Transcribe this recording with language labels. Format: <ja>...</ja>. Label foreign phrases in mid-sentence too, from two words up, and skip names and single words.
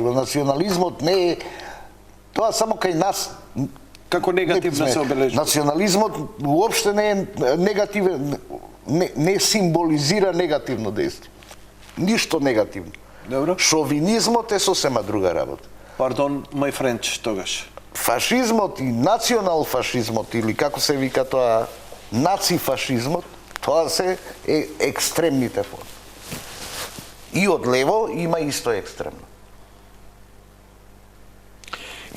<mk>Национализмот не е... Тоа само кај нас. Како негативно се обележува. Национализмот уопште не е негативен, не символизира негативно дејство. Ништо негативно. Добро. Шовинизмот е сосема друга работа.</mk> <en>Pardon, my French,</en> <mk>тогаш. Фашизмот и национал фашизмот, или како се вика тоа, наци-фашизмот, тоа се екстремните форми. И од лево има исто екстремно. И</mk>